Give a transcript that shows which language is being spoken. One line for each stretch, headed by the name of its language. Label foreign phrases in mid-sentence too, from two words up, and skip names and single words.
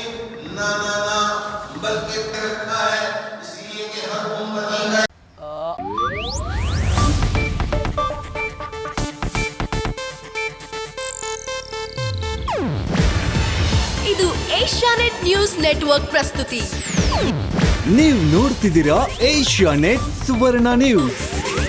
Hindi: ना ना ना, बल्कि रखा है इसलिए कि हर उम्मती का
Kannada: ಇದು ಏಷ್ಯಾನೆಟ್ ನ್ಯೂಸ್ ನೆಟ್ವರ್ಕ್ ಪ್ರಸ್ತುತಿ. ನೀವು ನೋಡ್ತಿದ್ದೀರಾ ಏಷ್ಯಾನೆಟ್ ಸುವರ್ಣ ನ್ಯೂಸ್.